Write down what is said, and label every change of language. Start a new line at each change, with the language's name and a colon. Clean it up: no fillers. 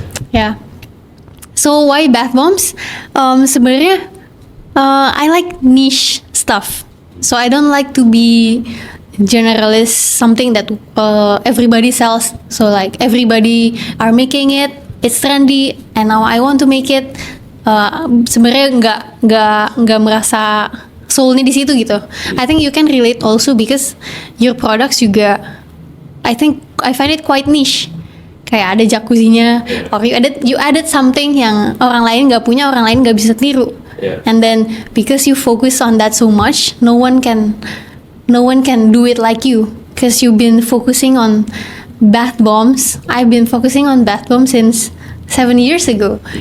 English: Yeah. So why bath bombs?
Indonesian: Sebenarnya
English: I like niche stuff. So I don't like to be generalist, something that everybody sells. So like everybody are making it, it's trendy, and now I want to make it.
Indonesian: Sebenarnya nggak merasa soulnya di situ gitu.
English: I think you can relate also because your products
Indonesian: juga,
English: I find it quite niche.
Indonesian: Kayak ada jacuzzinya,
English: or you added something
Indonesian: yang orang lain nggak punya, orang lain nggak bisa tiru.
English: Yeah. And then because you focus on that so much, no one can do it like you. Because you've been focusing on bath bombs. I've been focusing on bath bombs since 7 years ago.